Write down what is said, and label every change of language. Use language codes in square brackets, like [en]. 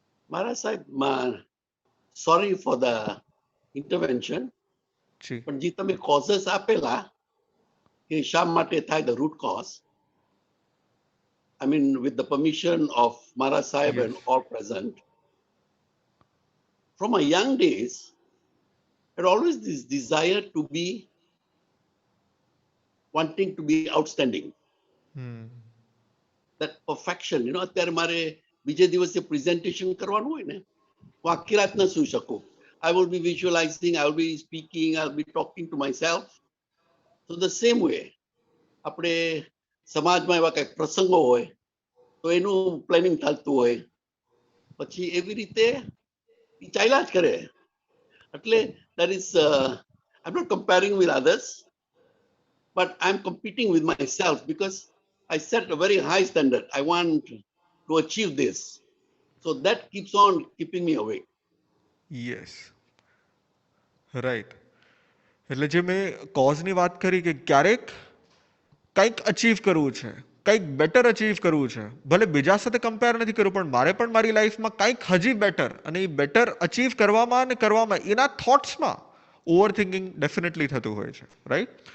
[en] મારા સાહેબ, sorry for the intervention, [gu] જી. પણ જે તમે કોઝસ આપેલા કે શા માટે થાય, [en] The root cause, I mean, with the permission of Mara Sahib Yes. and all present, from my young days, I had always this desire to be wanting to be outstanding. That perfection, you know, [gu] અત્યારે મારે બીજે દિવસે presentation કરવાનું હોય ને, હું આખી રાત ન સૂઈ શકું. [en] I will be visualizing, I will be speaking, I will be talking to myself. So the same way, [gu] આપણે સમાજમાં એવા કંઈક પ્રસંગો હોય તો એનું પ્લાનિંગ ચાલતું હોય, પછી એવી રીતે ચાલ્યા જ કરે. એટલે [en] that is I'm not comparing with others, but I'm competing with myself because I set a very high standard. I want to achieve this. So that keeps on keeping me awake. Yes right. [gu] એટલે જે મેં કોઝની વાત કરી કે ક્યારેક કંઈક achieve કરવું છે, કંઈક બેટર અચીવ કરવું છે, ભલે બીજા સાથે કમ્પેર નથી કરવું, પણ મારે પણ મારી લાઈફમાં કંઈક હજી બેટર, અને એ બેટર અચીવ કરવામાં અને કરવામાં એના થોટ્સમાં ઓવર થિંકિંગ ડેફિનેટલી થતું હોય છે, રાઈટ?